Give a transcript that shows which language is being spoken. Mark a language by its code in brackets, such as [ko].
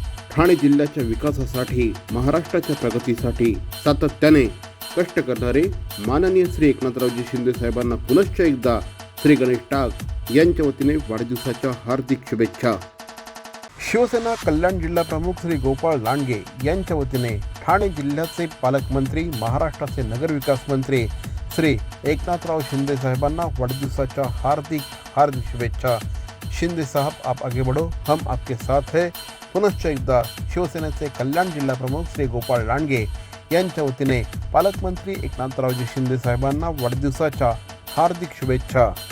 [mr] ठाणे जिल्ह्याच्या विकासासाठी, महाराष्ट्राच्या प्रगतीसाठी सातत्याने कष्ट करणारे माननीय श्री एकनाथरावजी शिंदे साहेबांना पुनश्च एकदा श्री गणेश टाक यांच्या वतीने वाढदिवसाच्या हार्दिक शुभेच्छा। शिवसेना कल्याण जिल्हा प्रमुख श्री गोपाळ लांडगे यांच्या वतीने ठाणे जिल्ह्याचे पालकमंत्री, महाराष्ट्राचे नगरविकास मंत्री श्री एकनाथराव शिंदे साहेबांना वाढदिवसाच्या हार्दिक शुभेच्छा। [hi] शिंदे साहब, आप आगे बढ़ो, हम आपके साथ है। [mr] पुनश्च एकदा शिवसेनेचे कल्याण जिल्हा प्रमुख श्री गोपाळ लांडगे यांच्या वतीने पालकमंत्री एकनाथरावजी शिंदे साहेबांना वाढदिवसाच्या हार्दिक शुभेच्छा।